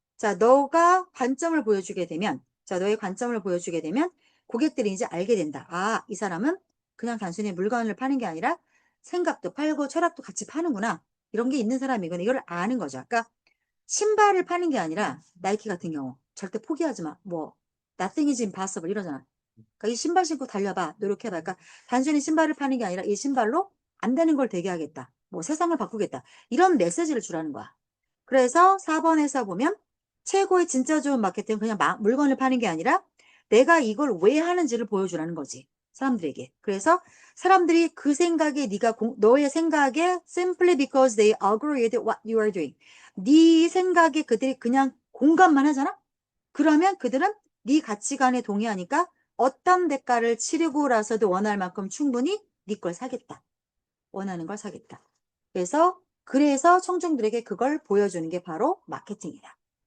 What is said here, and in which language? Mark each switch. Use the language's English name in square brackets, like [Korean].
[Korean] 자, 너가 관점을 보여주게 되면 자, 너의 관점을 보여주게 되면 고객들이 이제 알게 된다. 아, 이 사람은 그냥 단순히 물건을 파는 게 아니라 생각도 팔고 철학도 같이 파는구나. 이런 게 있는 사람이구나. 이걸 아는 거죠. 그러니까 신발을 파는 게 아니라 나이키 같은 경우 절대 포기하지 마. 뭐 [English] nothing is impossible [Korean] 이러잖아. 그러니까 이 신발 신고 달려봐. 노력해봐. 그러니까 단순히 신발을 파는 게 아니라 이 신발로 안 되는 걸 되게 하겠다. 뭐 세상을 바꾸겠다. 이런 메시지를 주라는 거야. 그래서 4번에서 보면 최고의 진짜 좋은 마케팅은 그냥 물건을 파는 게 아니라 내가 이걸 왜 하는지를 보여주라는 거지. 사람들에게. 그래서 사람들이 그 생각에 너의 생각에 [English] simply because they agree with what you are doing. [Korean] 네 생각에 그들이 그냥 공감만 하잖아? 그러면 그들은 네 가치관에 동의하니까 어떤 대가를 치르고라서도 원할 만큼 충분히 네 걸 사겠다. 원하는 걸 사겠다. 그래서 청중들에게 그걸 보여주는 게 바로 마케팅이다.